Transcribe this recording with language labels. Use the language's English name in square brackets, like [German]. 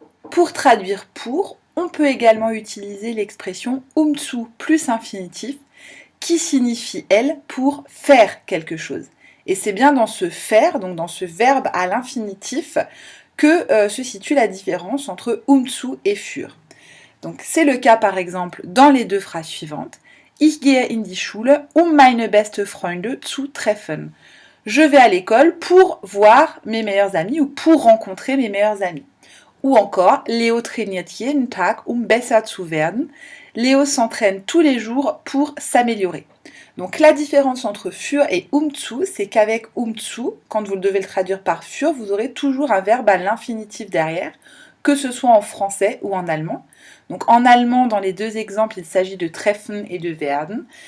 [French] Pour traduire pour, on peut également utiliser l'expression umzu plus infinitif qui signifie, elle, pour faire quelque chose. Et c'est bien dans ce faire, donc dans ce verbe à l'infinitif, que se situe la différence entre umzu et für. Donc c'est le cas par exemple dans les deux phrases suivantes. [German] Ich gehe in die Schule, meine beste Freunde zu treffen. [French] Je vais à l'école pour voir mes meilleurs amis ou pour rencontrer mes meilleurs amis. Ou encore, [German] Leo trainiert jeden Tag, besser zu werden. [French] Léo s'entraîne tous les jours pour s'améliorer. Donc la différence entre für et umzu, c'est qu'avec umzu, quand vous devez le traduire par für, vous aurez toujours un verbe à l'infinitif derrière, que ce soit en français ou en allemand. Donc en allemand, dans les deux exemples, il s'agit de treffen et de werden.